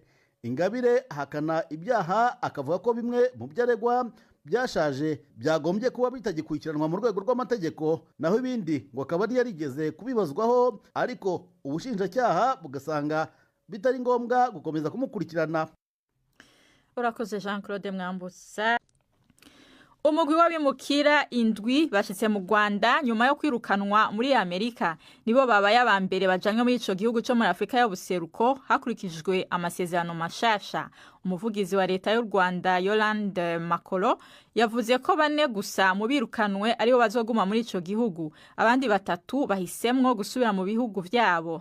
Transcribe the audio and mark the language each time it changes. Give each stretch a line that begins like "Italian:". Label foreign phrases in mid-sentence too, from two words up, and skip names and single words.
Kinyarwanda: Ingabire hakana ibyaha, akavuga ko bimwe mu byaregwa byashaje byagombye kuba bitagikurikiranwa mu rwego rw'amategeko, naho ibindi ngo akaba yarigeze kubibazwaho, ariko ubushinjacyaha bugasanga bitari ngombwa gukomeza kumukurikirana. urakoze Jean Claude Mwambutsa.
Rundi: umugwi w'abimukira 7 bashitse mu Rwanda nyuma yo kwirukanwa muri Amerika. nibo babaye abambere bajanywe muri ico gihugu cyo muri Afrika y'ubuseruko hakurikijwe amasezerano mashasha. umuvugizi wa leta y'u Rwanda Yolande Makolo yavuze ko 4 gusa mu birukanwe aribo bazoguma muri ico gihugu, abandi 3 bahisemwo gusubira mu bihugu vyabo.